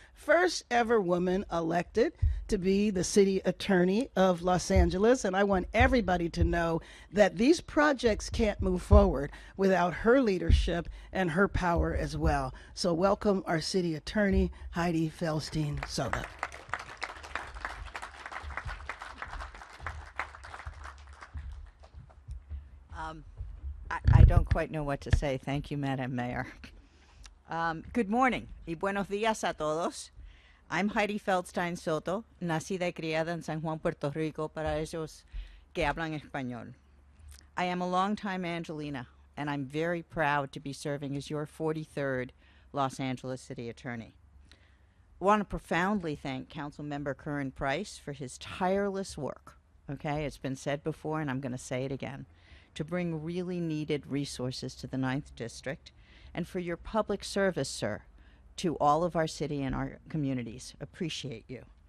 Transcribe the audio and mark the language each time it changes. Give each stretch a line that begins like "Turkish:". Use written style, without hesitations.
English: First ever woman elected to be the city attorney of Los Angeles, and I want everybody to know that these projects can't move forward without her leadership and her power as well. So welcome our city attorney, Heidi Feldstein Soto. I don't quite know what to say. Thank you, Madam Mayor. Good morning
Spanish: y buenos días a todos.
English: I'm Heidi Feldstein Soto,
Spanish: nacida y criada en San Juan, Puerto Rico, para ellos que hablan español.
English: I am a longtime Angelina, and I'm very proud to be serving as your 43rd Los Angeles City Attorney. I want to profoundly thank Councilmember Curran Price for his tireless work. Okay, it's been said before, and I'm going to say it again, to bring really needed resources to the 9th District, and for your public service, sir, to all of our city and our communities. Appreciate you.